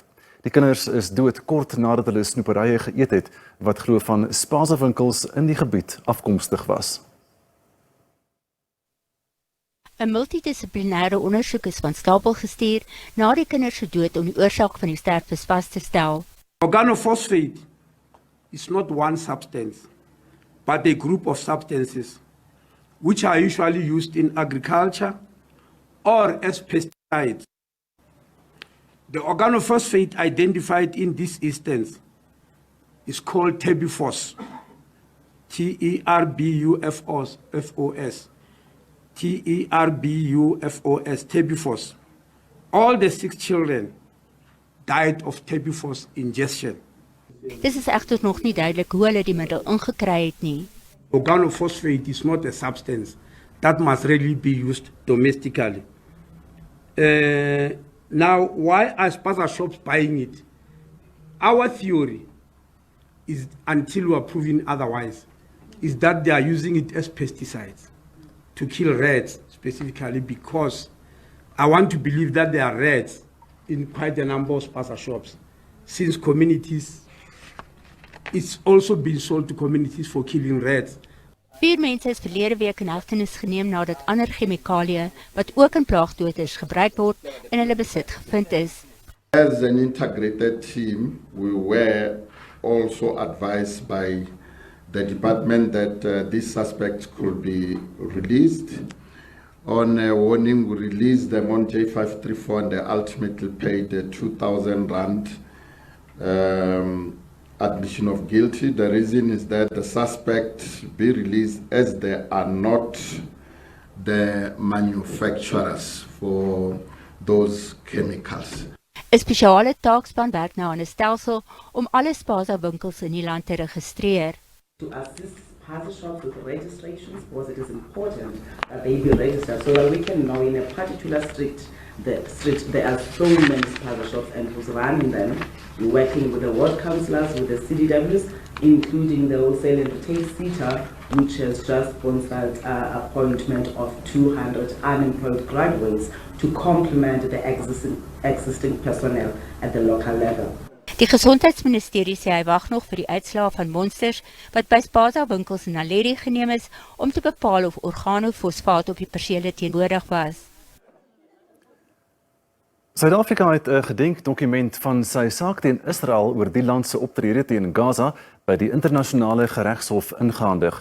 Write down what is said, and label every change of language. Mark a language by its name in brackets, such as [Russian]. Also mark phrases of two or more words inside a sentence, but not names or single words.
[Afrikaans] Die kinders is dood kort nadat hulle snoeperye geëet het wat glo van spaza-winkels in die gebied afkomstig was. 'n multidissiplinêre ondersoek is van stapel gestuur na die kinders se dood om die oorsaak van die sterftes vas te stel. [English] Organophosphate is not one substance, but a group of substances which are usually used in agriculture or as pesticides. The organophosphate identified in this instance is called terbufos, Terbufos, Terbufos, terbufos. All the 6 children died of terbufos ingestion. [Afrikaans] Dit is egter nog nie duidelik hoe hulle die middel ingekry het nie. [English] Organophosphate is not a substance that must really be used domestically. Now, why are spaza shops buying it? Our theory is, until we are proven otherwise, is that they are using it as pesticides to kill rats, specifically because I want to believe that there are rats in quite a number of spaza shops, since communities, it's also been sold to communities for killing rats. [Afrikaans] 4 mense is verlede week in hegtenis geneem nadat ander chemikalieë wat ook in plaagdoders gebruik word in hulle besit gevind is. [English] As an integrated team, we were also advised by the department that these suspects could be released. On a warning, we released them on J534 and they ultimately paid the 2,000 rand admission of guilty. The reason is that the suspects be released as they are not the manufacturers for those chemicals. [Afrikaans] 'n Spesiale taakspan werk nou aan 'n stelsel om alle spaza-winkels in die land te registreer. [English] To assist party shops with registrations, because it is important that they be registered so that we can know in a particular street there are so many spaza shops and who's running them. We're working with the ward councillors, with the CDWs, including the wholesale and retail SETA, which has just sponsored appointment of 200 unemployed graduates to complement the existing personnel at the local level. [Afrikaans] Die Gesondheidsministerie sê hy wag nog vir die uitslae van monsters wat by spaza-winkels in Naledi geneem is om te bepaal of organofosfaat op die persele teenwoordig was. Suid-Afrika het 'n gedenkdokument van sy saak teen Israel oor die land se optrede teen Gaza by die internasionale geregshof ingehandig.